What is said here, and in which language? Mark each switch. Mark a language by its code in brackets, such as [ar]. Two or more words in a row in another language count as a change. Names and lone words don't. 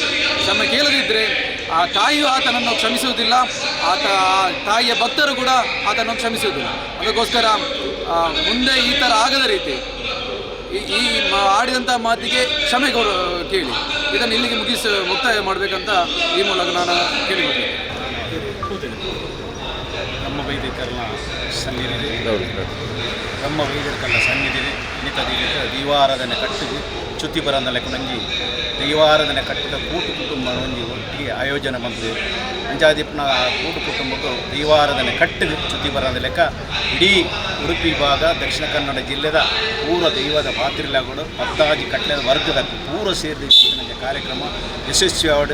[kn] ಕ್ಷಮೆ ಕೇಳದಿದ್ದರೆ ಆ ತಾಯಿಯು ಆತನನ್ನು ಕ್ಷಮಿಸುವುದಿಲ್ಲ, ತಾಯಿಯ ಭಕ್ತರು ಕೂಡ ಆತನನ್ನು ಕ್ಷಮಿಸುವುದಿಲ್ಲ. ಅದಕ್ಕೋಸ್ಕರ ಮುಂದೆ ಈ ಥರ ಆಗದ ರೀತಿ ಈ ಆಡಿದಂಥ ಮಾತಿಗೆ ಕ್ಷಮೆ ಕೇಳಿ ಇದನ್ನು ಇಲ್ಲಿಗೆ ಮುಕ್ತಾಯ ಮಾಡಬೇಕಂತ ಈ ಮೂಲಕ ನಾನು ಕೇಳಿಕೊಳ್ತೇನೆ. [tcy] ಬ್ರಹ್ಮ ವೈದಿಕರನ್ನ ಸನ್ನಿಧಿದೆ ಬ್ರಹ್ಮ ವೈದಿಕರನ್ನ ಸನ್ನಿಧಿದೆ ಇನಿತದ ದೈವಾರಾಧನೆ ಕಟ್ಟಿಗೆ ಚ್ಯುತಿ ಬರಂದ ಲೆಕ್ಕ ನಂಜಿ ದೈವಾರಾಧನೆ ಕಟ್ಟಿದ ಕೂಟು ಕುಟುಂಬ ಒಂಜಿ ಒಟ್ಟಿಗೆ ಆಯೋಜನೆ ಬಂದಿದೆ. ಅಂಜಾದೀಪ್ನ ಕೂಟು ಕುಟುಂಬಕ್ಕೂ ದೈವಾರಾಧನೆ ಕಟ್ಟಿಗೆ ಚ್ಯುತಿ ಬರಂದ ಲೆಕ್ಕ ಇಡೀ ಉಡುಪಿ ಭಾಗ ದಕ್ಷಿಣ ಕನ್ನಡ ಜಿಲ್ಲೆದ ಪೂರ ದೈವದ ಪಾತ್ರಿಲಾಗೋಡು ಪತ್ತಾಜಿ ಕಟ್ಲೆದ ವರ್ಗದ ಪೂರ ಸೇರಿದ ಕಾರ್ಯಕ್ರಮ ಯಶಸ್ವಿ ಆವಡು.